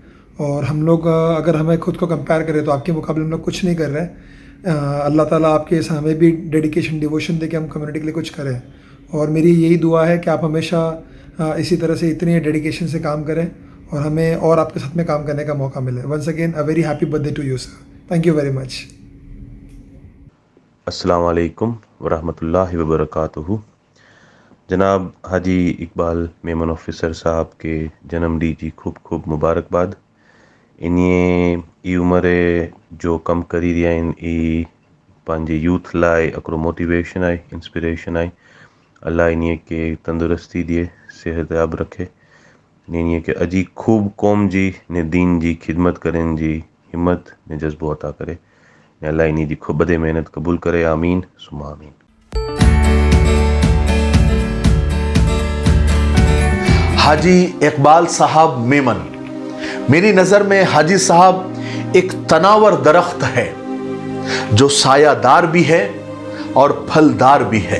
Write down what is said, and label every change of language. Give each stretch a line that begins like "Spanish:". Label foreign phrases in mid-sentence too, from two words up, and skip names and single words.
Urdu: اور ہم لوگ اگر ہمیں خود کو کمپیئر کریں تو آپکے مقابلے ہم لوگ کچھ نہیں کر رہے ہیں. اللہ تعالیٰ آپکے ہمیں بھی
English: dedication, devotion
Urdu: دے کے ہم کمیونٹی کے لیے کچھ کریں. اور میری یہی دعا ہے کہ آپ ہمیشہ اسی طرح سے اتنی ڈیڈیکیشن سے کام کریں اور ہمیں اور آپکے ساتھ میں کام کرنے کا موقع ملے.
English: once again a very happy birthday to you sir, thank you very much.
Arabic: السلام عليكم ورحمة الله وبركاته.
Sindhi: जनाब हाजी इकबाल मेमन ऑफिसर साहब के जन्मॾींहं जी खूब खूब मुबारकबाद। इन्हीअ ई उमिरि जो कम करी रहिया आहिनि ई पंहिंजे यूथ लाइ हिकिड़ो मोटिवेशन आहे, इंस्पिरेशन आहे। अल्लाह इन्हीअ के तंदुरुस्ती ॾिए, सेहतयाब रखे, इन्हीअ के अजी खूब क़ौम जी ने दीन जी खिदमत करण जी हिम्मत ने जज़्बो अता करे। अल्लाह इन्ही जी खूब बदे मेहनत कबूल करे।
Arabic: آمين ثم آمين.
Urdu: حاجی اقبال صاحب میمن، میری نظر میں حاجی صاحب ایک تناور درخت ہے جو سایہ دار بھی ہے اور پھلدار بھی ہے.